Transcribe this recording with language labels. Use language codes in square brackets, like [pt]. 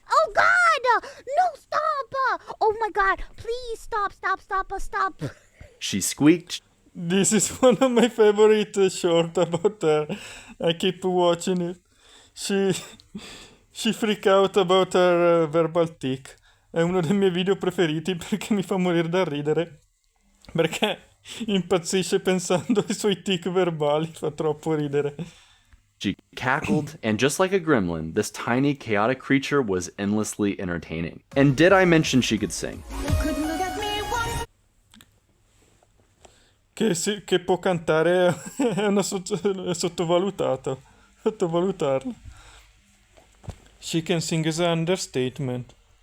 [en] Oh God! No! Stop! Oh my God! Please stop! Stop! Stop! Stop! She squeaked, This is one of my favorite short about her. I keep watching it. She freak out about her verbal tic. [it] È uno dei miei video preferiti perché mi fa morire da ridere. Perché impazzisce pensando ai suoi tic verbali, fa troppo ridere. [en] she cackled, and just like a gremlin, this tiny, chaotic creature was endlessly entertaining. And did I mention she could sing? [it] Che può cantare è è sottovalutato. Sottovalutarlo. [en] She can sing as an understatement.